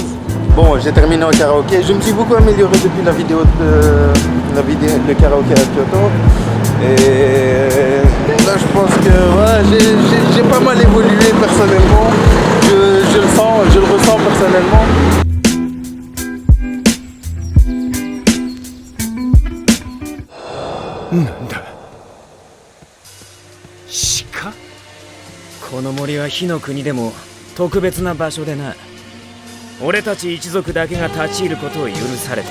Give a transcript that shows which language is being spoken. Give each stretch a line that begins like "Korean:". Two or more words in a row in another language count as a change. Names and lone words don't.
French: Bon, j'ai terminé en karaoké. Je me suis beaucoup amélioré depuis la vidéo de karaoké à Kyoto. Et là, je pense que ouais, j'ai pas mal évolué personnellement. Je le ressens personnellement.
Japanese: なんだ鹿？この森は火の国でも特別な場所でな。俺たち一族だけが立ち入ることを許されてる。